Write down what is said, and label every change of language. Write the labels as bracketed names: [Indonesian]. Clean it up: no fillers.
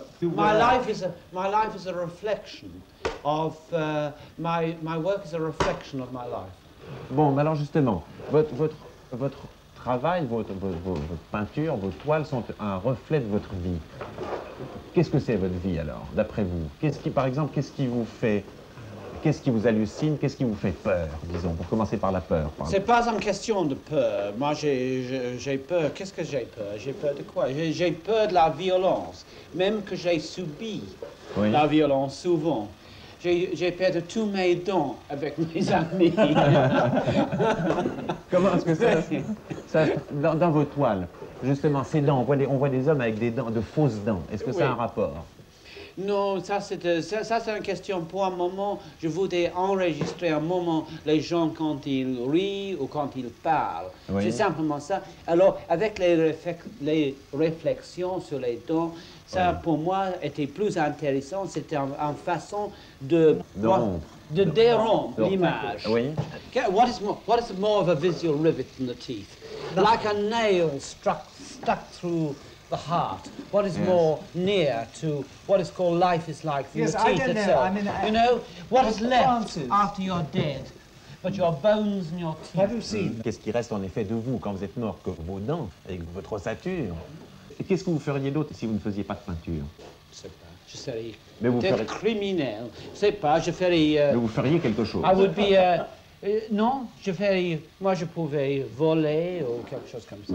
[English] My life is a reflection of my work is a reflection of my life. [French] Bon, mais alors justement, votre travail, votre peinture, vos toiles sont un reflet de votre vie. Qu'est-ce que c'est votre vie alors, d'après vous? Par exemple, qu'est-ce qui vous fait, qu'est-ce qui vous hallucine, qu'est-ce qui vous fait peur, disons, pour commencer par la peur? C'est pas une question de peur. Moi, j'ai peur. Qu'est-ce que j'ai peur? J'ai peur de quoi? J'ai peur de la violence, même que j'ai subi la violence souvent. J'ai perdu tous mes dents avec mes amis. Comment est-ce que ça dans vos toiles, justement, ces dents, on voit des hommes avec des dents, de fausses dents. Est-ce que ça a un rapport? Non, ça c'est une question pour un moment. Je voudrais enregistrer un moment les gens quand ils rient ou quand ils parlent. Oui. C'est simplement ça. Alors, avec les réflexions sur les dents, ça pour moi était plus intéressant. C'était une façon de dérompre l'image. Oui. [English] What is more of a visual rivet than the teeth? Like a nail stuck through the heart, what is more near to what is called life is like from the teeth itself. I mean, you know, what is left Francis. after you're dead, but your bones and your teeth. Have you seen? [French] Qu'est-ce qui reste en effet de vous quand vous êtes mort? Que vos dents et votre ossature. Et qu'est-ce que vous feriez d'autre si vous ne faisiez pas de peinture? Je sais pas, je serais Mais vous peut-être ferez... criminel. Je sais pas, je ferais... Mais vous feriez quelque chose. [English] I would be... [French] non, je ferais... Moi, je pouvais voler ou quelque chose comme ça.